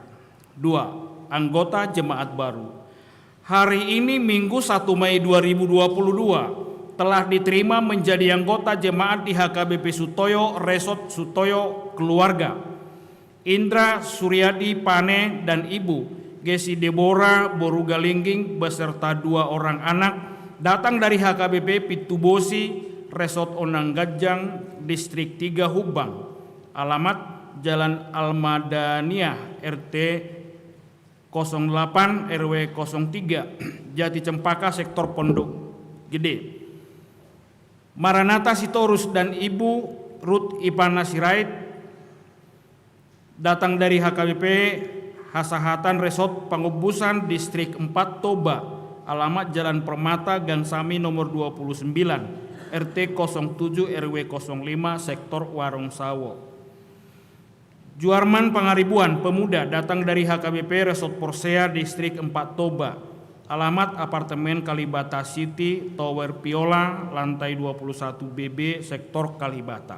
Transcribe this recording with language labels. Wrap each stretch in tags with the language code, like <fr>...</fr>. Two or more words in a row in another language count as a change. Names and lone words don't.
<id>2. Anggota jemaat baru. Hari ini Minggu 1 Mei 2022 telah diterima menjadi anggota jemaat di HKBP Sutoyo Resort Sutoyo Keluarga. Indra Suryadi Pane dan Ibu Gesi Deborah Boru Galingging beserta 2 orang anak datang dari HKBP Pitubosi Resort Onang Gajang Distrik 3 Hubang. Alamat Jalan Almadaniah RT 08 RW 03 Jati Cempaka sektor Pondok Gede. Maranatha Sitorus dan Ibu Ruth Ipana Sirait datang dari HKBP Hasahatan Resort Pangubusan Distrik 4 Toba. Alamat Jalan Permata Gansami nomor 29 RT 07 RW 05 sektor Warung Sawo. Juarman Pangaribuan Pemuda datang dari HKBP Resort Porsea Distrik 4 Toba. Alamat apartemen Kalibata City Tower Piola lantai 21 BB sektor Kalibata.</id>